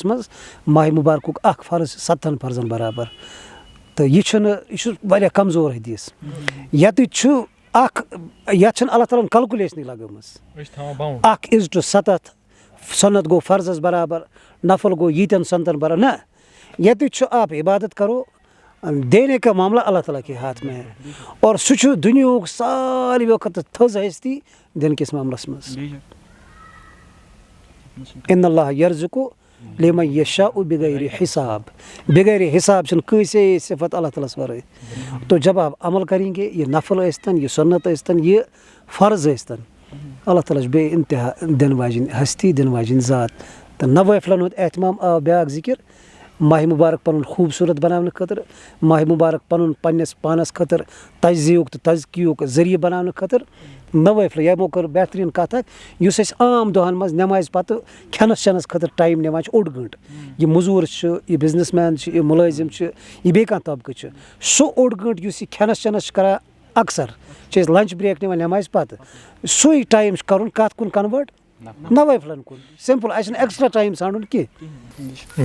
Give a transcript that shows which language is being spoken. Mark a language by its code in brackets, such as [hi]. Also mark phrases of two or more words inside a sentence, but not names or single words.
[ks] منٛز ماہِ مُبارکُک اَکھ فرض 7 فرضن برابر تہٕ یہِ چھُ واریاہ کمزور حدیٖث ییٚتہِ چھُ اَکھ یَتھ چھِنہٕ اللہ تعالیٰ ہَن کَلکُلیشنٕے لگٲمٕژ اَکھ [en] is to [ks] 7 سۄنت گوٚو فرضس برابر نفل گوٚو ییٖتٮ۪ن سۄنتَن برابر نہ ییٚتہِ چھُ [ur] آپ عبادت کرو دینے کا معاملہ اللہ تعالیٰ کے ہاتھ میں ہے [ks] اور سُہ چھُ دُنیہُک ساروِیو کھۄتہٕ تھٔز ہستی دِنہٕ کِس معاملَس منٛز [ar] اِنَ اللّٰہِ یَرزُقُ لِمَن یَشاءُ بِغیر حِساب بِغیر حِساب [ks] چھِنہٕ کٲنٛسے صفت اللہ تعالیٰ ہَس وَرٲے [ur] تو جب آپ عمل کریں گے [ks] یہِ نفل ٲسۍتَن یہِ سُنت ٲسۍتَن یہِ فرض ٲسۍتَن اللہ تعالیٰ چھُ بے اِنتہا دِنہٕ واجٮ۪ن ہستی دِنہٕ واجٮ۪ن ذات تہٕ نوٲفلَن ہُنٛد احتمام آو بیٛاکھ ذِکِر ماہِ مُبارک پَنُن خوٗبصوٗرت بَناونہٕ خٲطرٕ ماہِ مُبارک پَنُن پنٛنِس پانَس خٲطرٕ تجزیہُک تہٕ تزکیُک ذٔریعہٕ بَناونہٕ خٲطرٕ نوٲفلہٕ یِمو کٔر بہتریٖن کَتھ اَکھ یُس أسۍ عام دۄہَن منٛز نٮ۪مازِ پَتہٕ کھٮ۪نَس چٮ۪نَس خٲطرٕ ٹایم نِوان چھِ 1 گٲنٛٹہٕ یہِ مٔزوٗر چھُ یہِ بِزنِس مین چھُ یہِ مُلٲزِم چھُ یہِ بیٚیہِ کانٛہہ طبقہٕ چھُ سُہ 1 گٲنٛٹہٕ یُس یہِ کھٮ۪نَس چٮ۪نَس چھُ کَران اَکثر چھِ أسۍ [en] lunch break [ks] نِوان نٮ۪مازِ پَتہٕ سُے ٹایم چھُ کَرُن کَتھ کُن کَنوٲٹ نوٲفلَن کُن سِمپٕل اَسہِ چھُنہٕ ایٚکٕسٹرا ٹایم ژھانڈُن کینٛہہ